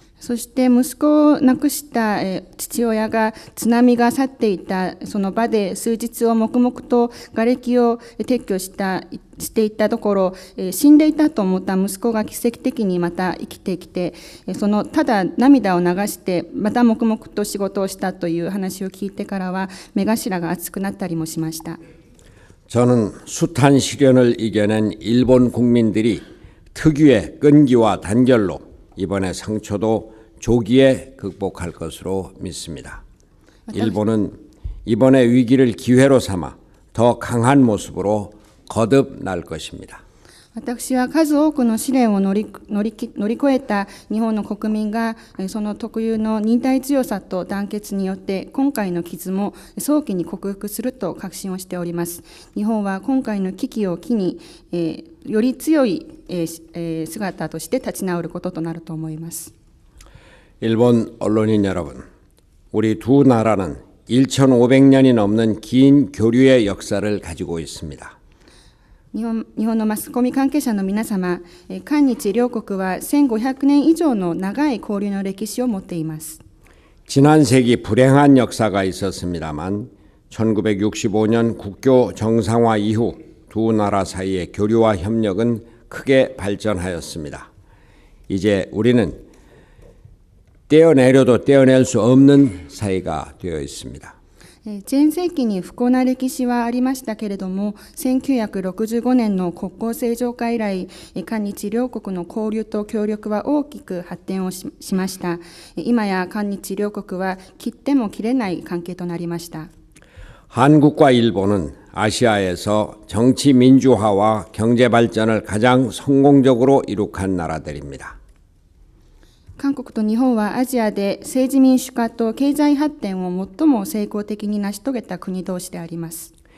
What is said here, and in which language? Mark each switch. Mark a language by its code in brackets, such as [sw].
[ja] そして息子を亡くした父親が津波が去っていたその場で数日を黙々と瓦礫を撤去していったところ死んでいたと思った息子が奇跡的にまた生きてきてただ涙を流してまた黙々と仕事をしたという話を聞いてからは目頭が熱くなったりもしました。 [ko] 저는 숱한 시련을 이겨낸 일본 국민들이 특유의 끈기와 단결로 이번의 상처도 조기에 극복할 것으로 믿습니다. 일본은 이번의 위기를 기회로 삼아 더 강한 모습으로 거듭날 것입니다. [ja] 私は数多くの試練を乗り越えた日本の国民がその特有の忍耐強さと団結によって今回の傷も早期に克服すると確信をしております。日本は今回の危機を機により強い姿として立ち直ることとなると思います。 [ko] 일본 언론인 여러분, 우리 두 나라는 1,500년이 넘는 긴 교류의 역사를 가지고 있습니다. [ja] 日本のマスコミ関係者の皆様、韓日両国は1500年以上の長い交流の歴史を持っています。 [ko] 지난 세기 불행한 역사가 있었습니다만 1965년 국교 정상화 이후 두 나라 사이의 교류와 협력은 크게 발전하였습니다. 이제 우리는 떼어내려도 떼어낼 수 없는 사이가 되어 있습니다. [ja] 前世紀に不幸な歴史はありましたけれども1965年の国交正常化以来韓日両国の交流と協力は大きく発展をしました。今や韓日両国は切っても切れない関係となりました。 [ko] 한국과 일본은 아시아에서 정치 민주화와 경제 발전을 가장 성공적으로 이룩한 나라들입니다. [ja] 韓国と日本はアジアで政治民主化と経済発展を最も成功的に成し遂げた国同士であります。